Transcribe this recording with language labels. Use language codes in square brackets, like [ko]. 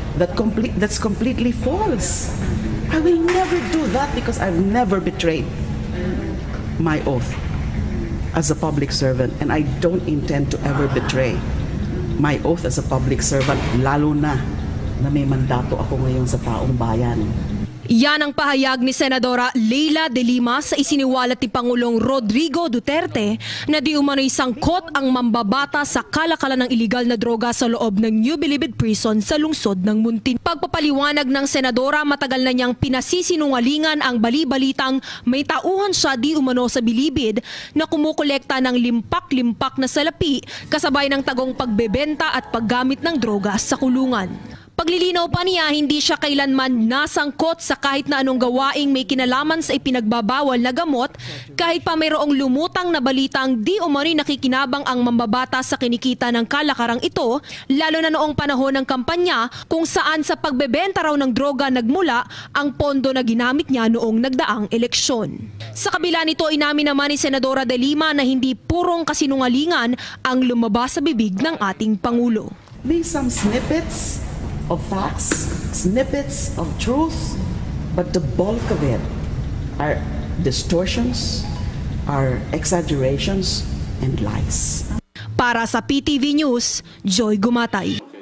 [en] That's completely false. I will never do that because I've never betrayed my oath as a public servant, and I don't intend to ever betray my oath as a public servant, [tl] lalo na may mandato ako ngayon sa taong bayan. Yan ang pahayag ni Senadora Leila De Lima sa isiniwalat ni Pangulong Rodrigo Duterte na di umano'y sangkot ang mambabata sa kalakalan ng iligal na droga sa loob ng New Bilibid Prison sa lungsod ng Muntin. Pagpapaliwanag ng Senadora, matagal na niyang pinasisinungalingan ang bali-balitang may tauhan siya di umano sa Bilibid na kumukolekta ng limpak-limpak na salapi kasabay ng tagong pagbebenta at paggamit ng droga sa kulungan. Paglilinaw pa niya, hindi siya kailanman nasangkot sa kahit na anong gawaing may kinalaman sa ipinagbabawal na gamot, kahit pa mayroong lumutang na balitang di umano'y nakikinabang ang mambabata sa kinikita ng kalakarang ito, lalo na noong panahon ng kampanya kung saan sa pagbebenta raw ng droga nagmula ang pondo na ginamit niya noong nagdaang eleksyon. Sa kabila nito, inamin naman ni Senadora De Lima na hindi purong kasinungalingan ang lumabas sa bibig ng ating Pangulo. [en] May some snippets of facts, snippets of truth, but the bulk of it are distortions, are exaggerations, and lies. [tl] Para sa PTV News, Joy Gumatay.